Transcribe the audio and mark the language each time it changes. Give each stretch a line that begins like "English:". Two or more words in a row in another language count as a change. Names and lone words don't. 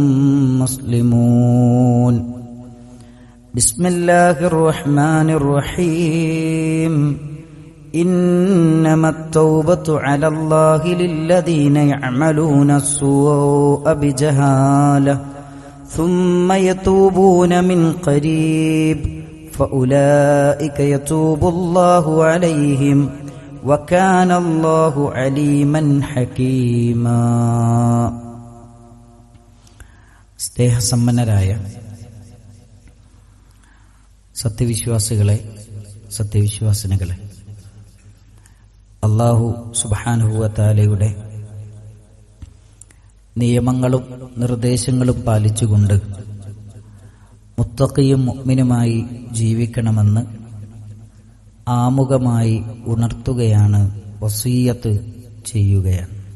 Arabic: مسلمون بسم الله الرحمن الرحيم إنما التوبة على الله للذين يعملون السوء بجهالة ثم يتوبون من قريب فأولئك يتوب الله عليهم وكان الله عليما حكيما.
Malayalam: സ്നേഹസമ്പന്നരായ സത്യവിശ്വാസികളെ, സത്യവിശ്വാസിനികളെ, അല്ലാഹു
Arabic: سبحانه وتعالى
Malayalam: നിയമങ്ങളും നിർദ്ദേശങ്ങളും പാലിച്ചുകൊണ്ട് മുത്തഖിയും മുഅ്മിനുമായി ജീവിക്കണമെന്ന് ആമുഖമായി ഉണർത്തുകയാണ്, വസിയ്യത്ത് ചെയ്യുകയാണ്.